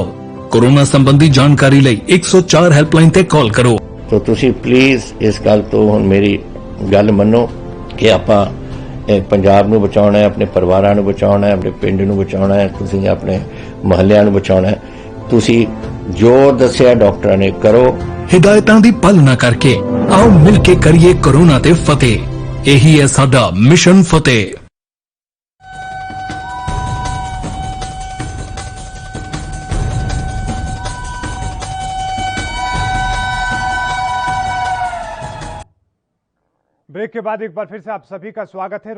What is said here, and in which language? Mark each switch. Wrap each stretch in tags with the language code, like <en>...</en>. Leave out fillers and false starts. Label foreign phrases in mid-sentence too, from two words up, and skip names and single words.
<pa>ਕੋਰੋਨਾ ਸੰਬੰਧੀ ਜਾਣਕਾਰੀ ਲਈ 104 ਹੈਲਪਲਾਈਨ ਤੇ ਕਾਲ ਕਰੋ। तो ਤੁਸੀਂ ਪਲੀਜ਼ ਇਸ ਗੱਲ ਤੋਂ ਹੁਣ ਮੇਰੀ ਗੱਲ ਮੰਨੋ ਕਿ ਆਪਾਂ ਪੰਜਾਬ ਨੂੰ ਬਚਾਉਣਾ ਹੈ, ਆਪਣੇ ਪਰਿਵਾਰਾਂ ਨੂੰ ਬਚਾਉਣਾ ਹੈ, ਆਪਣੇ ਪਿੰਡ ਨੂੰ ਬਚਾਉਣਾ ਹੈ, ਤੁਸੀਂ ਆਪਣੇ ਮੁਹੱਲਿਆਂ ਨੂੰ ਬਚਾਉਣਾ ਹੈ। ਤੁਸੀਂ ਜੋ ਦੱਸਿਆ ਡਾਕਟਰਾਂ ਨੇ ਕਰੋ। ਹਿਦਾਇਤਾਂ ਦੀ ਪਾਲਨਾ ਕਰਕੇ ਆਓ ਮਿਲਕੇ ਕਰਿਏ ਕੋਰੋਨਾ ਤੇ ਫਤੇਹ। ਯਹੀ ਹੈ ਸਾਡਾ ਮਿਸ਼ਨ ਫਤੇਹ।</pa> <hi>ब्रेक के बाद एक बार फिर से आप सभी का स्वागत है।</hi>